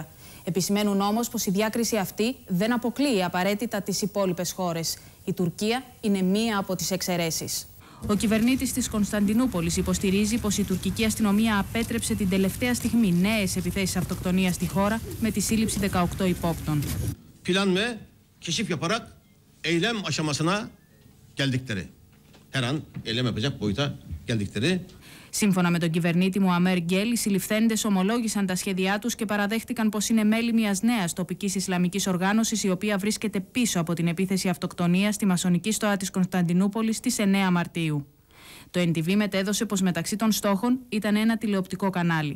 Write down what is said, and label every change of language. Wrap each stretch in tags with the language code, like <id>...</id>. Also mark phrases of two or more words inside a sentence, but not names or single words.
<el>Επισημαίνουν όμως πως η διάκριση αυτή δεν αποκλείει απαραίτητα τις υπόλοιπες χώρες. Η Τουρκία είναι μία από τις εξαιρέσεις. Ο κυβερνήτης της Κωνσταντινούπολης υποστηρίζει πως η τουρκική αστυνομία απέτρεψε την τελευταία στιγμή νέες επιθέσεις αυτοκτονίας στη χώρα με τη σύλληψη 18 υπόπτων.</el> <tr>Plan ve keşif yaparak eylem aşamasına geldikleri. Her an eylem yapacak boyuta geldikleri.</tr> <el>Σύμφωνα με τον κυβερνήτη Μουαμέρ Γκέλ, οι συλληφθέντες ομολόγησαν τα σχέδιά τους και παραδέχτηκαν πως είναι μέλη μιας νέας τοπικής Ισλαμικής οργάνωσης, η οποία βρίσκεται πίσω από την επίθεση αυτοκτονίας στη μασονική στοά της Κωνσταντινούπολης στις 9 Μαρτίου. Το NTV μετέδωσε πως μεταξύ των στόχων ήταν ένα τηλεοπτικό κανάλι.</el>